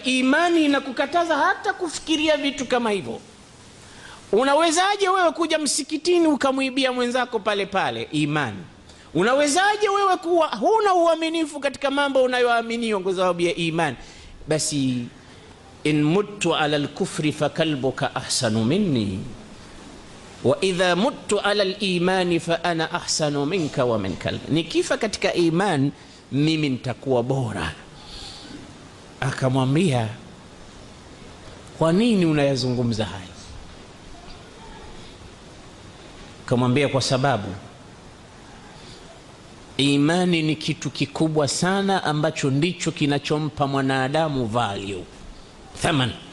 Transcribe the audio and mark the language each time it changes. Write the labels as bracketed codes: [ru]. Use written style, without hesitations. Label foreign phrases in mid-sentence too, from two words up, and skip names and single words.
[sw] Imani inakukataza hata kufikiria vitu kama hivyo. Unawezaje wewe kuja msikitini ukamuibia mwenzako pale pale? Imani. Unawezaje wewe kuwa huna uaminifu katika mambo unayoamini kwa sababu ya imani? [ar] Basi إن مت على الكفر فكلبك أحسن مني وإذا مت على الإيمان فأنا أحسن منك ومن كلبي. [sw] Nikifa katika iman mimi nitakuwa bora. Akamwambia, kwa nini unayazungumza haya? Akamwambia, kwa sababu imani ni kitu kikubwa sana ambacho ndicho kinachompa mwanadamu value, thamani.